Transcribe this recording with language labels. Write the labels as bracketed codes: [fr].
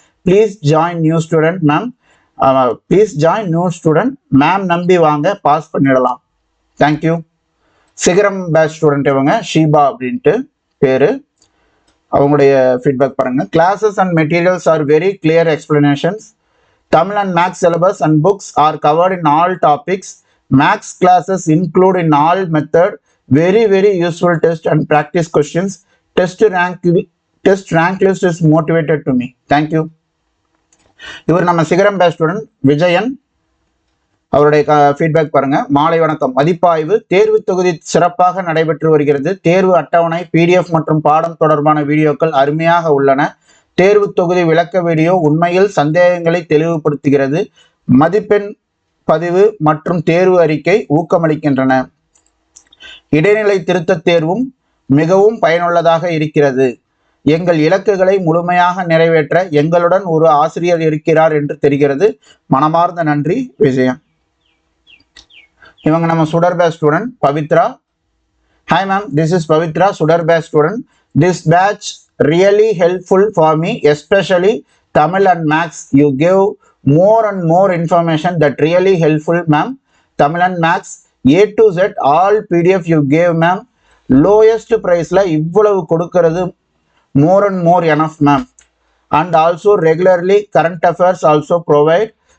[en] Please join new student ma'am. Please join new student ma'am. [ta] நம்பி வாங்க, pass பண்ணிடலாம். Thank you. சிகரம் பேட்ச் ஸ்டூடெண்ட் இவங்க ஷீபா அப்படின்ட்டு பேரு. அவங்களுடைய ஃபீட்பேக் பாருங்க. [en] Classes and materials are very clear explanations. Tamil and Maths syllabus and books are covered in all topics. Maths classes include in all method. Very useful test and practice questions. Test rank list is motivated to me. Thank you. [ta] இவர் நம்ம சிகரம் batch student Vijayan. அவருடைய feedback பாருங்க. மாலை வணக்கம். மதிப்பாய்வு தேர்வு தொகுதி சிறப்பாக நடைபெற்று வருகிறது. தேர்வு அட்டவணை, பிடிஎஃப் மற்றும் பாடம் தொடர்பான வீடியோக்கள் அருமையாக உள்ளன. தேர்வு தொகுதி விளக்க வீடியோ உண்மையில் சந்தேகங்களை தெளிவுபடுத்துகிறது. மதிப்பெண் பதிவு மற்றும் தேர்வு அறிக்கை ஊக்கமளிக்கின்றன. இடைநிலை திருத்த தேர்வும் மிகவும் பயனுள்ளதாக இருக்கிறது. எங்கள் இலக்குகளை முழுமையாக நிறைவேற்ற எங்களுடன் ஒரு ஆசிரியர் இருக்கிறார் என்று தெரிகிறது. மனமார்ந்த நன்றி விஜயம். இவங்க நம்ம சுடர் batch student Pavithra. [en] Hi ma'am, this is Pavithra, Sudar batch student. This batch really helpful for me, especially Tamil and Max, you give more and more information that really helpful, ma'am. Tamil and Max, A to Z, all PDF you gave, ma'am. Lowest price [ta] la இவ்வளவு கொடுக்கிறது [en] more and more enough, ma'am. And also regularly current affairs also provide.